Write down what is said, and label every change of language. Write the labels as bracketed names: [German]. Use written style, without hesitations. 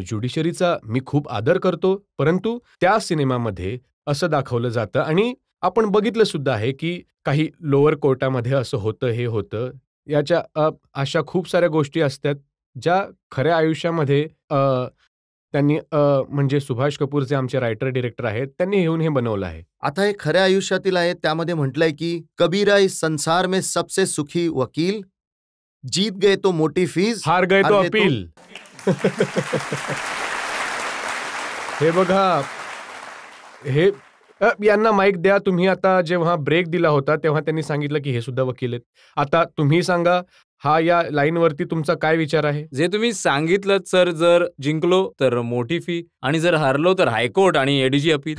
[Marathi] ज्युडिशरीचा मी खूप आदर करतो, परंतु त्या सिनेमामध्ये असं दाखवलं जातं आणि आपण बघितलं सुद्धा आहे की काही लोअर कोर्टामध्ये असं होतं, हे होतं. याच्या अशा खूप साऱ्या गोष्टी असतात ज्या खऱ्या आयुष्यामध्ये त्यांनी म्हणजे सुभाष कपूर जे आमचे रायटर डिरेक्टर आहेत त्यांनी येऊन हे बनवलं आहे. आता हे खऱ्या आयुष्यातील आहे. त्यामध्ये म्हटलंय की [Hindi] कबीरा इस संसार में सबसे सुखी वकील, जीत गए तो [Marathi] मोठी फीस, [Hindi] हार गए तो अपील. [Marathi] हे बघा, हे यांना माईक द्या. तुम्ही आता जेव्हा ब्रेक दिला होता तेव्हा त्यांनी सांगितलं की हे सुद्धा वकील आहेत. आता तुम्ही सांगा, हा या लाईनवरती तुमचा काय विचार आहे? जे तुम्ही सांगितलं सर, जर जिंकलो तर मोठी फी आणि जर हारलो तर हायकोर्ट आणि एडीजी अपील.